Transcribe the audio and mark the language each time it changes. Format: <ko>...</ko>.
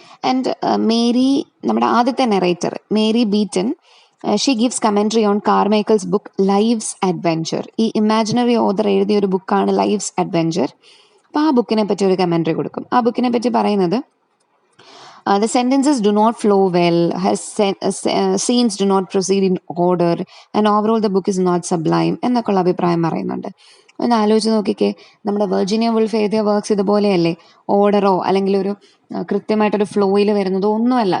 <en>and Mary,</en> <ml>നമ്മുടെ ആദ്യത്തെ narrator</ml> <en>Mary Beaton, she gives commentary on Carmichael's book Life's Adventure.</en> <ml>ഈ imaginary author എഴുതിയ ഒരു ബുക്കാണ് ലൈഫ്സ് അഡ്വെഞ്ചർ. അപ്പോൾ ആ ബുക്കിനെ പറ്റി ഒരു കമൻട്രി കൊടുക്കും. ആ ബുക്കിനെ പറ്റി പറയുന്നത്,</ml> <en>the sentences do not flow well, scenes do not proceed in order, and overall the book is not sublime</en> <ml>എന്നൊക്കെയുള്ള അഭിപ്രായം പറയുന്നുണ്ട്. ഒന്ന് ആലോചിച്ച് നോക്കിക്കേ, നമ്മുടെ വെർജീനിയ വുൾഫ് എഴുതിയ വർക്ക്സ് ഇതുപോലെയല്ലേ? ഓർഡറോ അല്ലെങ്കിൽ ഒരു കൃത്യമായിട്ടൊരു ഫ്ലോയിൽ വരുന്നതോ ഒന്നുമല്ല.</ml>